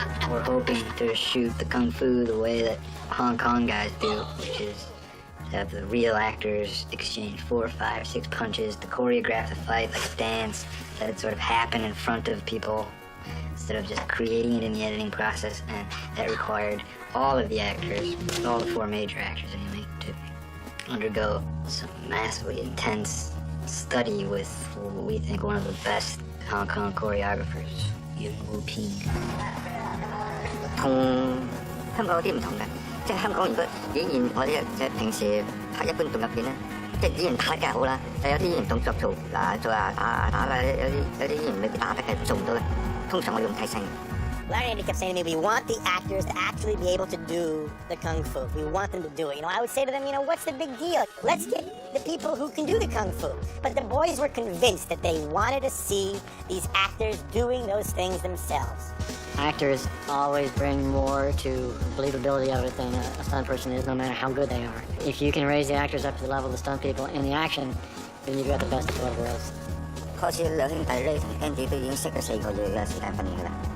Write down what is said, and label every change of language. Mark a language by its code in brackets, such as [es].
[en] We're hoping to shoot the kung fu the way that Hong Kong guys do, which is to have the real actors exchange 4, 5, 6 punches to choreograph the fight like a dance, that it sort of happen in front of people instead of just creating it in the editing process. And that required all of the actors, all the 4 major actors anyway, to undergo some massively intense study with what we think one of the best Hong Kong choreographers, Yuen Wu-ping. [yue] 同香港有啲唔同嘅，即係香港如果演員我哋即係平時拍一般動作片咧，即係演員打得梗係好啦，但有啲演員動作做打啦，有啲演員未必打得嘅做唔到嘅，通常我用替身。 [en] Larry Andy kept saying to me, we want the actors to actually be able to do the kung fu. We want them to do it. You know, I would say to them, you know, what's the big deal? Let's get the people who can do the kung fu. But the boys were convinced that they wanted to see these actors doing those things themselves. Actors always bring more to believability of it than a stunt person is, no matter how good they are. If you can raise the actors up to the level of the stunt people in the action, then you've got the best of both worlds. [yue] 開始兩兄弟咧同 Andy 都已經識咗4個月嘅時間訓練㗎啦。